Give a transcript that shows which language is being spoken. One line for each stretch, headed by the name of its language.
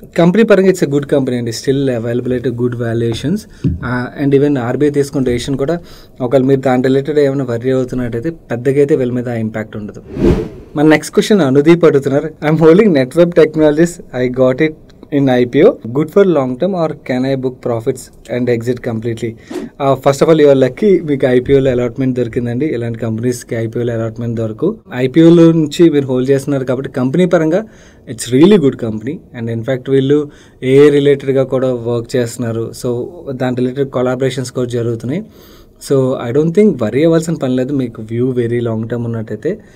Telugu: Company పరంగా
English: it's a good company
Telugu: అండి, still available అయితే good valuations. And even RBI తీసుకున్న డెసిషన్ కూడా ఒకవేళ మీరు దాని రిలేటెడ్ ఏమైనా వర్రీ అవుతున్నట్టయితే పెద్దగా అయితే వీళ్ళ మీద ఇంపాక్ట్ ఉండదు. మన నెక్స్ట్ క్వశ్చన్ అనుదీప్ అడుగుతున్నారు. I'm holding network technologies.
English: I got it in IPO. Good for long term or can I book profits and exit completely? First of all, you are lucky.
Telugu: మీకు IPOలో allotment దొరికిందండి. ఇలాంటి కంపెనీస్కి IPOలో allotment దొరకు. IPOలో నుంచి మీరు hold చేస్తున్నారు కాబట్టి company పరంగా
English: It's really good company.
Telugu: And in fact వీళ్ళు ఏ రిలేటెడ్గా కూడా వర్క్ చేస్తున్నారు. సో దాని రిలేటెడ్ కొలాబరేషన్స్ కూడా జరుగుతున్నాయి.
English: so I don't think
Telugu: worry అవ్వాల్సిన పని లేదు మీకు వ్యూ వెరీ లాంగ్ టర్మ్ ఉన్నట్టయితే.